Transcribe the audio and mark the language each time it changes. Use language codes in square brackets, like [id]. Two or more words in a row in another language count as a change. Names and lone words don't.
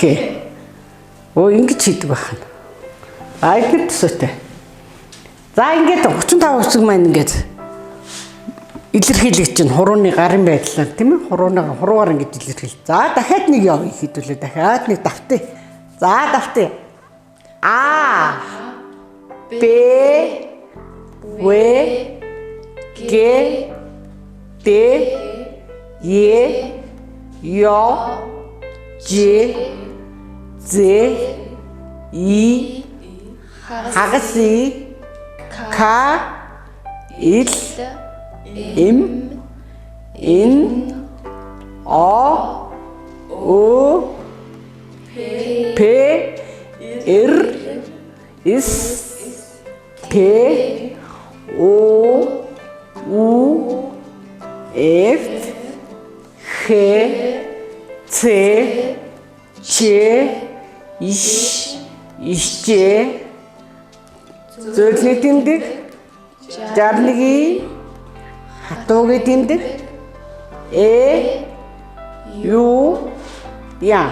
[mn] Ингэж хийдэг байна. Эдгээр төсөөтэй. За ингээд 35 үсэг маань ингээд илэрхийлэгч чинь хурууны гарын байдлаар тийм ээ хуруугаар ингэж илэрхийл. За дахиад нэг явъя хэдүүлээ дахиад нэг давтъя. За давтъя. А. Б. В. Г. Д. Е. Ё. Ж. З. И. Хагас. К. Л. М. Н. О. О. П. Р. С. Т. О. У. Ф. Х. Ц. Ч. иш, ишчээ, зөөлний тэмдэг, жарныгийн, хатуугийн тэмдэг, юу, яа.